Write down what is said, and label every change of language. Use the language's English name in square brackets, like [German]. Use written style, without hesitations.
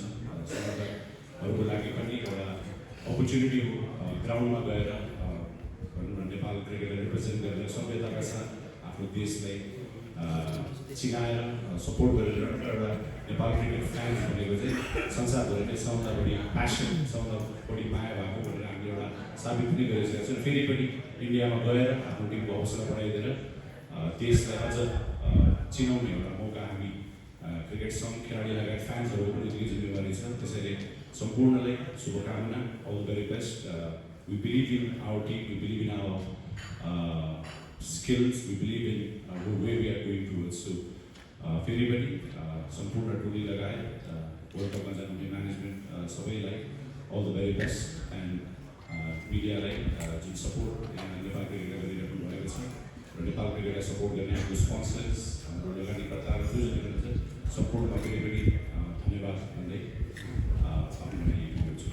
[Nepali] समर्थकहरूको लागि पनि एउटा अपर्च्युनिटी हो ग्राउन्डमा गएर भनौँ न नेपाल क्रिकेटलाई रिप्रेजेन्ट गरेर सभ्यताका साथ आफ्नो देशलाई चिनाएर सपोर्ट गरेर एउटा नेपाल क्रिकेट फ्यान भनेको चाहिँ संसारभरि नै सबभन्दा बढी प्यासन, सबभन्दा बढी माया भएको भनेर हामीले एउटा साबित पनि गरिसकेका छौँ। फेरि पनि इन्डियामा गएर आफ्नो टिमको हौसला बढाइदिएर देशलाई अझ चिनाउने एउटा मौका हामी क्रिकेट सङ्घ, खेलाडी लगायत फ्यान्सहरूको पनि दिने जिम्मेवारी छ। त्यसैले सम्पूर्णलाई शुभकामना, [English] All the very best. We believe in our team, we believe in our skills, we believe in the way we are going towards. So, [Nepali] फेरि पनि सम्पूर्ण टोली लगायत वर्ल्ड कपमा जानुहुने म्यानेजमेन्ट सबैलाई [English] all the very best and [Nepali] मिडियालाई जुन support यहाँ नेपाल क्रिकेटले गरिरहनु भएको छ र नेपाल क्रिकेटलाई सपोर्ट गर्ने हाम्रो स्पोन्सर्स, हाम्रो लगानीकर्ताहरू जो जति हुनुहुन्छ सम्पूर्णमा फेरि पनि धन्यवाद भन्दै आफ्नो गर्छु।